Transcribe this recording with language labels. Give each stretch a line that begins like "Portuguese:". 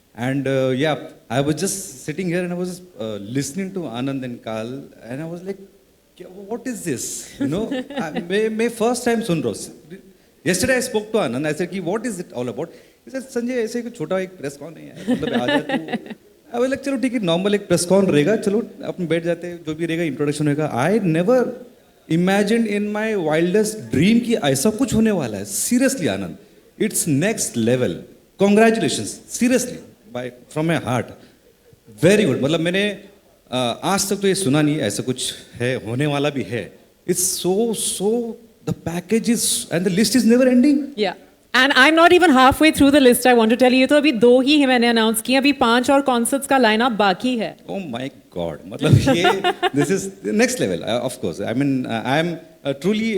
English: And yeah, I was just sitting here and I was listening to Anand and Karl, and I was like, what is this? You know,
Hindi: मैं
English: first time
Hindi: सुन रहा हूँ.
English: Yesterday I spoke to Anand. I said, what is it all about? He said,
Hindi: Sanjay, ऐसे एक छोटा एक press con है. मतलब आ जा तू.
English: I was like,
Hindi: चलो ठीक है, normal एक press con रहेगा. चलो अपन बैठ जाते हैं, जो भी रहेगा introduction रहेगा.
English: I never imagined in my wildest dream
Hindi: कि ऐसा कुछ होने वाला है.
English: Seriously, Anand, it's next level. Congratulations, seriously, from my heart. Very good.
Hindi: मतलब मैंने आज तक तो ये सुना नहीं ऐसा कुछ है, होने वाला भी है.
English: It's so the package is and the list is never ending. Yeah. And I'm not even halfway through the list. I want to tell you,
Hindi: तो अभी 2 ही मैंने announce किए, अभी 5 और concerts का lineup बाकी है.
English: Oh my God!
Hindi: मतलब ये
English: this is the next level. Of course. I mean, I'm truly.